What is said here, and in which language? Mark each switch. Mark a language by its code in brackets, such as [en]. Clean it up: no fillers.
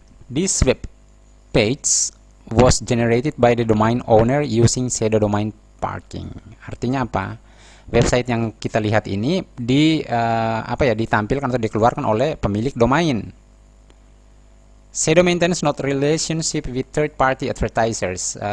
[en] This web page was generated by the domain owner using shadow domain parking. [id] Artinya apa? Website yang kita lihat ini ditampilkan atau dikeluarkan oleh pemilik domain. [en] Shadow maintains not relationship with third party advertisers.